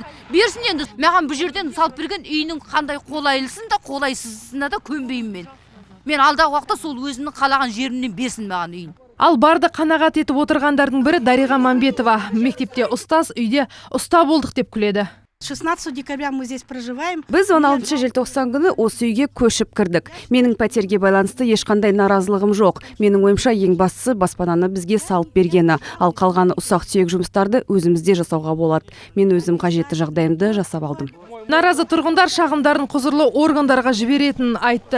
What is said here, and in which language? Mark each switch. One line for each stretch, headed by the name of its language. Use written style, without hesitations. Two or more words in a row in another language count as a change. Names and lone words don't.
Kazakh: Берсін енді. Маған бұл жерден салып берген үйінің қандай қолайлысын да, қолайсызына да көнбеймін мен. Мен алдағы уақытта сол өзінің қалаған жерінен берсін маған үйін. Ал барды қанағат етіп отырғандардың бірі Дариға Мамбетова. Мектепте ұстаз, үйде ұста болдық деп күледі.
Russian: 16 декабря мы здесь проживаем.
Kazakh: Біз 16 желтоқсан күні осы үйге көшіп кірдік. Менің пәтерге байланысты ешқандай наразылығым жоқ. Менің ойымша ең бастысы баспананы бізге салып бергені, ал қалғаны ұсақ-түйек жұмыстарды өзімізде жасауға болады. Мен өзім қажетті жағдайымды жасап алдым. Наразы тұрғындар шағымдарын құзырлы органдарға жіберетінін айтты.